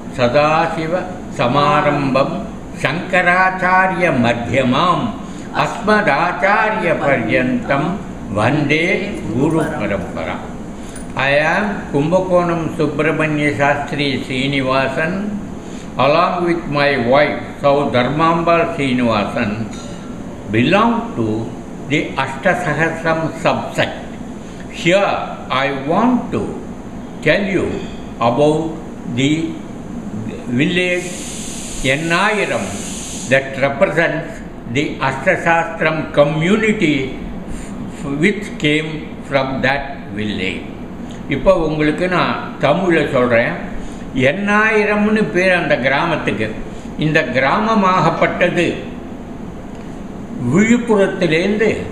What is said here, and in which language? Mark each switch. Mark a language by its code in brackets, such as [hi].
[sa] சதாசிவ சமாரம்பம் சங்கராச்சாரிய மத்தியமாம் அஸ்மதாச்சாரிய பர்யந்தம் வந்தே குரு பரம்பரா. [en] I am Kumbakonam Subramanya Shastri Srinivasan along with my wife Sau Dharmambal Srinivasan belong to the Ashtasahasram subset. Here I want to tell you about the village Yennayiram that represents the Ashtasahasram community which came from that village. [ta] இப்போ உங்களுக்கு நான் தமிழில் சொல்கிறேன். எண்ணாயிரம்னு பேர் அந்த கிராமத்துக்கு. இந்த கிராமமாகப்பட்டது விழுப்புரத்திலேருந்து